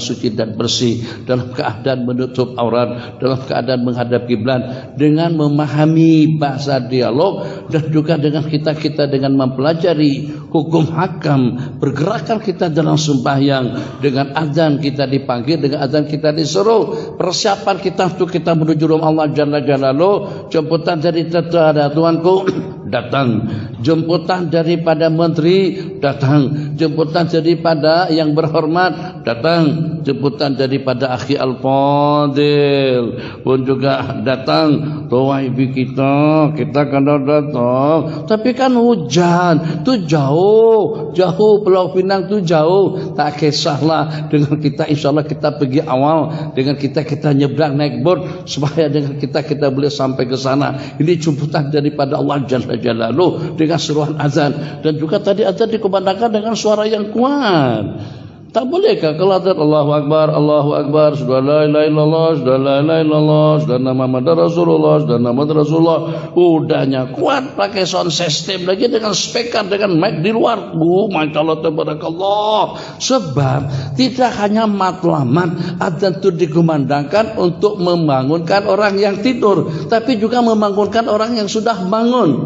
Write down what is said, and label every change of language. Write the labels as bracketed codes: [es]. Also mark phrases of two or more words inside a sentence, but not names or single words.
[ms] suci dan bersih, dalam keadaan menutup aurat, dalam keadaan menghadap kiblat, dengan memahami bahasa dialog, dan juga dengan kita dengan mempelajari hukum hakam, pergerakan kita dalam sembahyang, dengan azan kita dipanggil, dengan azan kita disuruh, persiapan kita untuk kita menuju rumah Allah [ar] جل جلاله, [ms] jemputan dari tetangga Tuanku datang, jemputan daripada menteri datang, jemputan daripada yang berhormat datang, jemputan daripada [ar] أخي الفاضل [ms] pun juga datang. Tuwaibi kita kena datang, tapi kan hujan tu jauh Pulau Pinang tu jauh, tak kisahlah dengan kita. Insyaallah kita pergi awal, dengan kita nyebrang naik boat supaya dengan kita boleh sampai ke sana. Ini jemputan daripada Allah [ar] جل جلاله [ms] dengan seruan azan, dan juga tadi azan dikumandangkan dengan suara yang kuat. Tak bolehkah kalau azan [ar] الله أكبر، الله أكبر, [ms] sudah [ar] لا إله إلا الله, [ms] sudah [ar] لا إله إلا الله, [ms] sudah [ar] محمد رسول الله, [ms] sudah [ar] محمد رسول الله, [ms] udahnya kuat pakai [en] sound system [ms] lagi dengan speaker, dengan mic di luar. [ar] ما شاء الله تبارك الله. [ms] Sebab tidak hanya matlamat azan itu dikumandangkan untuk membangunkan orang yang tidur, tapi juga membangunkan orang yang sudah bangun.